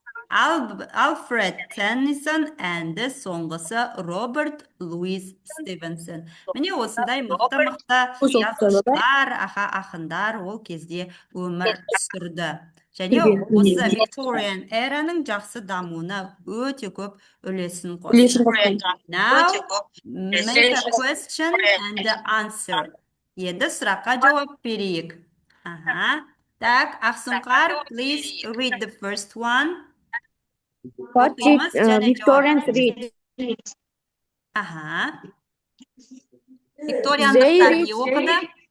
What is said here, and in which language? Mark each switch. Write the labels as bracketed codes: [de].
[kk] Alfred Tennyson әнді соңғысы Роберт Луис Стивенсон. Міне осындай мықты жазушылар, ақындар ол кезде өмір сүрді. Және осы Victorian эраның жақсы дамуына өте көп үлесін қосты. [en] Now, make a question and answer. [kk] Енді сұраққа жауап берейік. [en] Так, Ақсұңқар, please read the first one. What did Victorians read? [kk] Викториандықтар не оқыды?